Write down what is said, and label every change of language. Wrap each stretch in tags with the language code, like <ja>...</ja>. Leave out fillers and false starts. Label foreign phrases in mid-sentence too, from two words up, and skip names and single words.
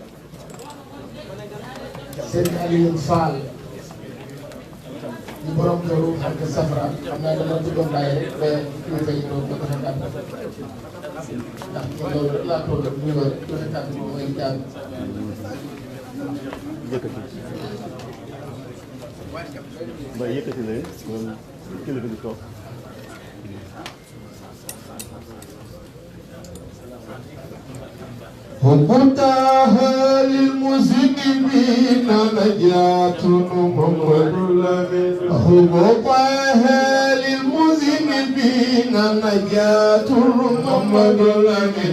<wo>seen Alioune Fall ñu borom këru xam nga Safra xam naa dama bëggoon bàyyi rek ba kilifa yi doon ba ko xam ndax loolu laa toll ak ñu war joxe kàddu moom mooy daal. ba yëkkati leen moom kilifa gi toog.</wo> <ar>حبتها للمسلمين نجاة محمد لمن حبتها للمسلمين نجاة محمد لمن</ar>